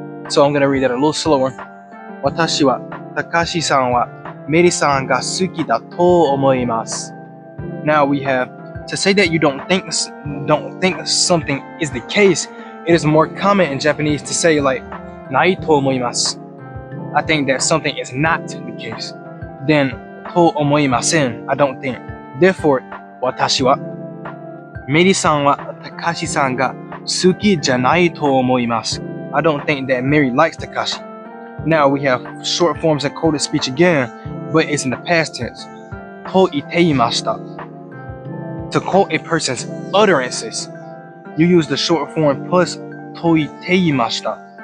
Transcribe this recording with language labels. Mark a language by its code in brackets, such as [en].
[en] So I'm gonna read that a little slower. [ja] Watashi wa Takashi-san wa Meri-san ga suki da to omoimasu. [en] Now we have, to say that you don't think something is the case. It is more common in Japanese to say like [ja] nai to omoimasu. [en] I think that something is not the case. Then [ja] と思いません。 [en] I don't think. Therefore, [ja] 私はメリさんは高橋さんが好きじゃないと思います。 [en] I don't think that Mary likes Takashi. Now we have short forms and coded speech again, but it's in the past tense. [ja] と言っていました。 [en] To quote a person's utterances, you use the short form plus [ja] と言っていました。